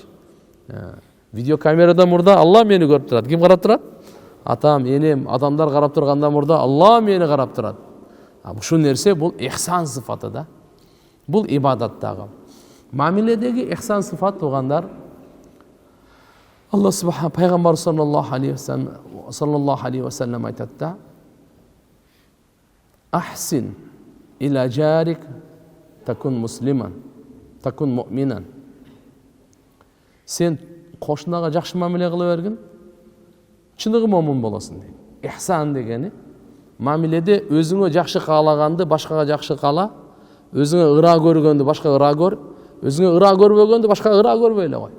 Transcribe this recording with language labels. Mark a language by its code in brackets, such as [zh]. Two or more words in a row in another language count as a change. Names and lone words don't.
[ky] Видеокамерада мурда Алла мени көрүп турат. Ким карап турат? Атам, энем, адамдар карап турганда мурда Алла мени карап турат. Ушул нерсе бул ихсан сыфаты да. Бул ибадаттагы. Мамиледеги ихсан сыфат туугандар, Алла субхан пайгамбар [ar] صلى الله عليه وسلم [ky] айтат да: [ar] "أحسن إلى جارك تكن مسلما تكن مؤمنا." [ky] Сен кошунага жакшы мамиле кыла бергин, чыныгы момун болосуң дейт. Ихсан дегени мамиледе өзүңө жакшы каалаганды башкага жакшы каала, өзүңө ыра көргөндү башкага ыра көр, өзүңө ыра көрбөгөндү башкага ыра көрбөй эле кой.